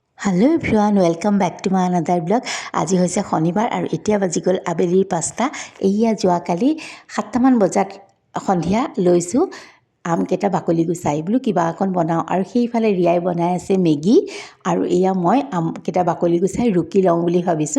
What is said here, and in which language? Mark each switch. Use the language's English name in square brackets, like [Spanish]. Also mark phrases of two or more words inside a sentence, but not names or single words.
[English] Hello everyone welcome back to my another vlog. [Assamese] আজি হৈছে শনিবাৰ আৰু এতিয়া বাজি গ'ল আবেলিৰ 5টা। এয়া যোৱাকালি 7টামান বজাত সন্ধিয়া লৈছোঁ আমকেইটা বাকলি গুচাই বোলো কিবা অকণ বনাওঁ আৰু সেইফালে ৰিয়াই বনাই আছে মেগী আৰু এয়া মই আমকেইটা বাকলি গুচাই ৰুকি লওঁ বুলি ভাবিছোঁ।